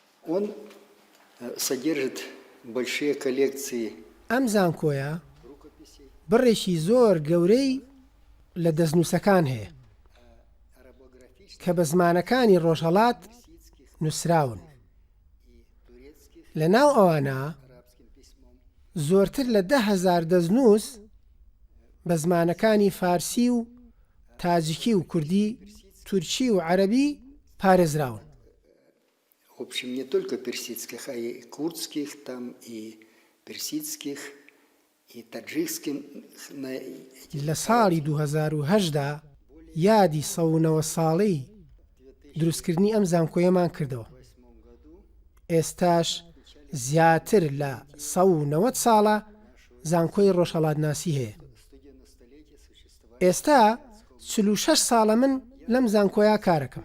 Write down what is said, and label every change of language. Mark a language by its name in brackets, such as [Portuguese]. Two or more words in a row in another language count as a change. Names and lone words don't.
[Russian] Он содержит большие коллекции [Central Kurdish] ئەم زانکۆیە بڕێکی زۆر گەورەی لە دەستنووسەکان هەیە کە بە زمانەکانی ڕۆژهەڵات نووسراون. لە ناو ئەوانە زۆرتر لە 10,000 دەستنووس بە زمانەکانی فارسی و تاجیکی و کوردی، تورکی و عەرەبی پارێزراون. [Russian] в общем, не только персидских, а и курдских, там и персидских, и таджикских. [Central Kurdish] لە ساڵی 2010دا یادی 109 ساڵەی دروستکردنی ئەم زانکۆیەمان کردەوە. ئێستاش زیاتر لە 190 ساڵە زانکۆی ڕۆژهەڵاتناسی هەیە. ئێستا 46 ساڵە من لەم زانکۆیە کارەکەم.